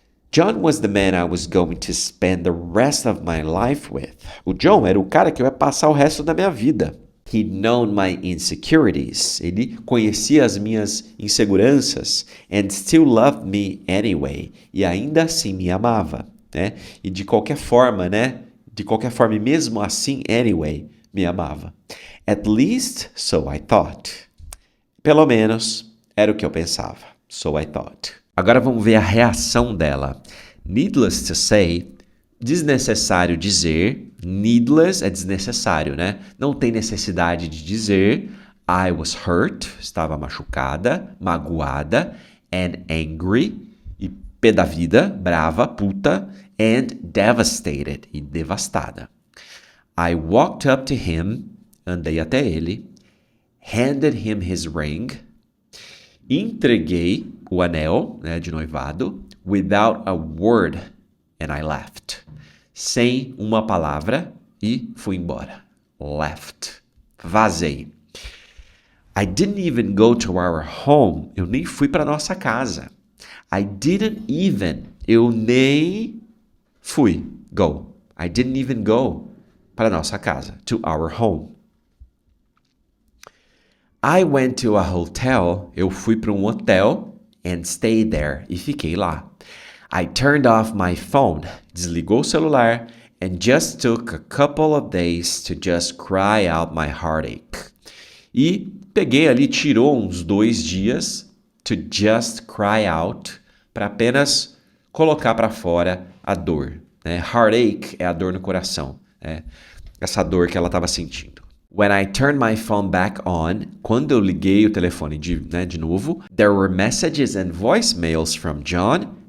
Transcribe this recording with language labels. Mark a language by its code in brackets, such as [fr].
[en] John was the man I was going to spend the rest of my life with. [pt] O John era o cara que eu ia passar o resto da minha vida. [en] He'd known my insecurities. [pt] Ele conhecia as minhas inseguranças [en] and still loved me anyway. [pt] E ainda assim me amava, né? E de qualquer forma, né? De qualquer forma, e mesmo assim, anyway, me amava. [en] At least, so I thought. [pt] Pelo menos, era o que eu pensava. [en] So I thought. [pt] Agora vamos ver a reação dela. [en] Needless to say, [pt] desnecessário dizer. Needless é desnecessário, né? Não tem necessidade de dizer. [en] I was hurt, [pt] estava machucada, magoada, [en] and angry, [pt] e pé da vida, brava, puta, [en] and devastated, [pt] e devastada. [en] I walked up to him, [pt] andei até ele, [en] handed him his ring, [pt] entreguei o anel, né, de noivado, [en] without a word, and I left. [pt] Sem uma palavra, e fui embora. Left. Vazei. [en] I didn't even go to our home. [pt] Eu nem fui para nossa casa. [en] I didn't even. [pt] Eu nem fui. Go. [en] I didn't even go [pt] para nossa casa. [en] To our home. I went to a hotel. [pt] Eu fui para um hotel [en] and stayed there. [pt] E fiquei lá. [en] I turned off my phone. [pt] Desligou o celular [en] and just took a couple of days to just cry out my heartache. [pt] E peguei ali, tirou uns 2 dias [en] to just cry out, [pt] para apenas colocar para fora a dor. Né? Heartache é a dor no coração. Né? Essa dor que ela estava sentindo. [en] When I turned my phone back on, [pt] quando eu liguei o telefone de novo, [en] there were messages and voicemails from John